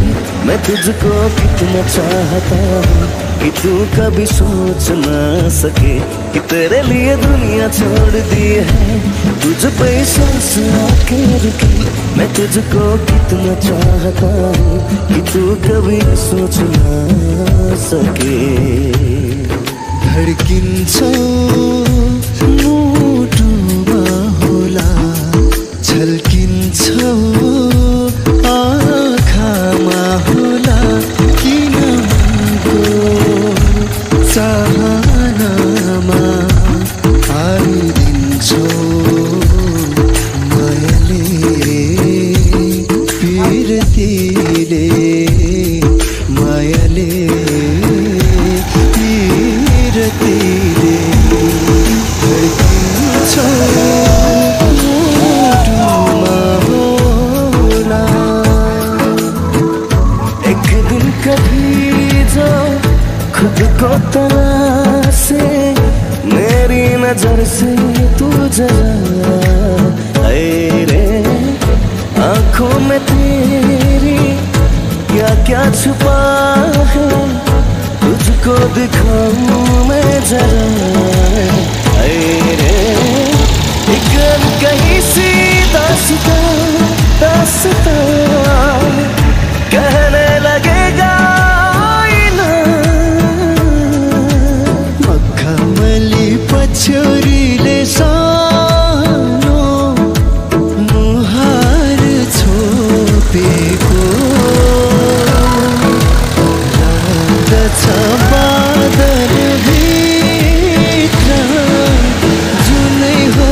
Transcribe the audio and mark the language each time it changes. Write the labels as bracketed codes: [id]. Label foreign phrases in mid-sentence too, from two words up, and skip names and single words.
[hi] मैं तुझको कितना चाहता हूँ कि तू कभी सोच ना सके। कि तेरे लिए दुनिया छोड़ दी है, तुझ पे सांस आके रुकी। मैं तुझको कितना चाहता हूँ कि तू कभी सोच ना सके। [ne] धड्किन्छौ मुटुमा होला, झल्किन्छौ आँखामा होला। किन मनको चाहनामा हारिदिन्छौ मायाले पिरतीले। मायाले पिरतीले धड्किन्छौ मुटुमा होला। [hi] एक दिन कभी जो खुद को तलाशे, मेरी नजर से तू जला। ऐ रे आँखों में तेरी क्या क्या छुपा है, तुझको दिखाऊं मैं जरा। ऐ रे एक कहीं सी दास्तां दास्तां कहने लगेगा आईना। [ne] मखमली पछ्यौरीले सानो मुहार छोपेको लाग्दछ बादल भित्र जुनै